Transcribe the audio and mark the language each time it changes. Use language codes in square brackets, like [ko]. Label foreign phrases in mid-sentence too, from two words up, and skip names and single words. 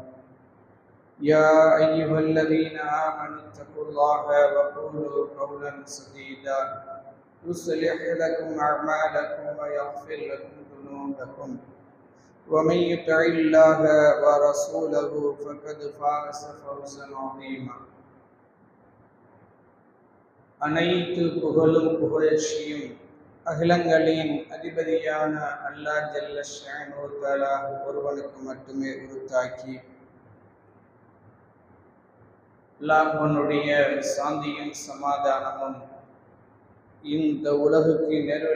[ar] يا أيها الذين آمنوا اتقوا الله وقولوا قولا سديدا يصلح لكم أعمالكم ويغفر لكم ذنوبكم ومن يطع الله ورسوله فقد فاز فوزا عظيما. [ta] அனைத்து புகழும் புகழ்ச்சியும் அகிலங்களின் அதிபதியான அல்லாஹ் [ar] جل شأنه تعالى [ta] ஒருவனுக்கு மட்டுமே உரித்தாக்கி அல்லாஹ்வுடைய சாந்தியும் சமாதானமும் இந்த உலகுக்கு நேர்வழி